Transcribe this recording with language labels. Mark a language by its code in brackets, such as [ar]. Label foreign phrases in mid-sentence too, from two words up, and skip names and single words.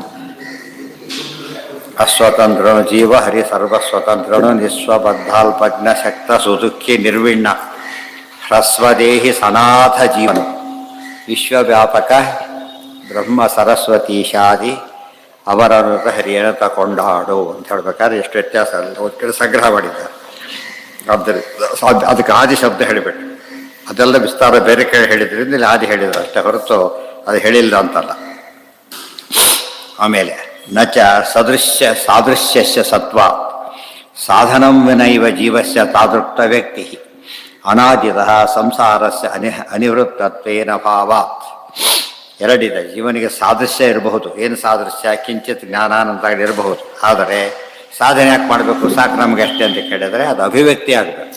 [kn] ಅಸ್ವತಂತ್ರನು ಜೀವ, ಹರಿ ಸರ್ವಸ್ವತಂತ್ರನು, ನಿಸ್ವಬದ್ಧಾಲ್ಪಜ್ಞ ಶಕ್ತ ಸುದುಃಖಿ ನಿರ್ವಿಣ್ಣ ಹ್ರಸ್ವದೇಹಿ ಸನಾಥ ಜೀವನು, ವಿಶ್ವವ್ಯಾಪಕ ಬ್ರಹ್ಮ ಸರಸ್ವತೀಶಾದಿ ಅವರನುತ ಹರಿಯನತ ಕೊಂಡಾಡು ಅಂತ ಹೇಳ್ಬೇಕಾದ್ರೆ ಎಷ್ಟು ವ್ಯತ್ಯಾಸ ಅಲ್ಲ. ಒಂದು ಕಡೆ ಸಂಗ್ರಹ ಮಾಡಿದ್ದಾರೆ. ಆದ್ದರಿಂದ ಅದಕ್ಕೆ ಆದಿ ಶಬ್ದ ಹೇಳಿಬಿಟ್ಟು ಅದೆಲ್ಲ ವಿಸ್ತಾರ ಬೇರೆ ಕಡೆ ಹೇಳಿದ್ರಿಂದ ಇಲ್ಲಿ ಆದಿ ಹೇಳಿದ್ರು ಅಷ್ಟೇ ಹೊರತು ಅದು ಹೇಳಿಲ್ಲ ಅಂತಲ್ಲ. [sa] ಆಮೇಲೆ ನಚ ಸಾದೃಶ್ಯಸ್ಯ ಸತ್ವ ಸಾಧನಂ ವಿನೈವ ಜೀವಸ್ಯ ತಾದೃಕ್ತ ವ್ಯಕ್ತಿ ಅನಾದಿತಃ ಸಂಸಾರಸ್ಯ ಅನಿವೃತ್ತತ್ವೇನ ಭಾವಾತ್. [kn] ಎರಡಿದೆ. ಜೀವನಿಗೆ ಸಾದೃಶ್ಯ ಇರಬಹುದು. ಏನು ಸಾದೃಶ್ಯ? ಕಿಂಚಿತ್ ಜ್ಞಾನಾನಂತಗಳು ಇರಬಹುದು. ಆದರೆ ಸಾಧನೆ ಯಾಕೆ ಮಾಡಬೇಕು? ಸಾಕು ನಮಗೆ ಅಷ್ಟೇ ಅಂತ ಕೇಳಿದರೆ ಅದು ಅಭಿವ್ಯಕ್ತಿ ಆಗಬೇಕು.